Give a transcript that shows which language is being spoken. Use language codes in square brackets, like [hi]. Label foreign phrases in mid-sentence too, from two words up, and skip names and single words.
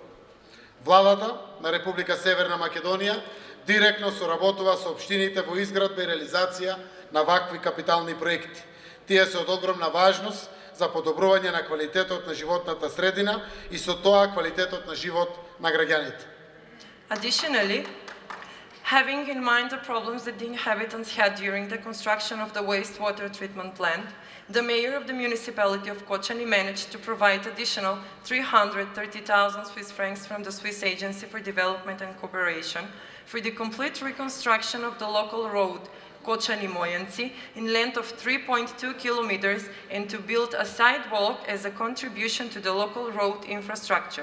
[mk] Владата на Република Северна Македонија директно соработува со општините во изградба и реализација на вакви капитални проекти. Тие се од огромна важност за подобрување на квалитетот на животната средина и со тоа квалитетот на живот на граѓаните. [en] Additionally, having in mind the problems that the inhabitants had during the construction of the wastewater treatment plant, the mayor of the municipality of Kočani managed to provide additional 330,000 Swiss francs from the Swiss Agency for Development and Cooperation for the complete reconstruction of the local road Kočani Mojanci in length of 3.2 kilometers and to build a sidewalk as a contribution to the local road infrastructure.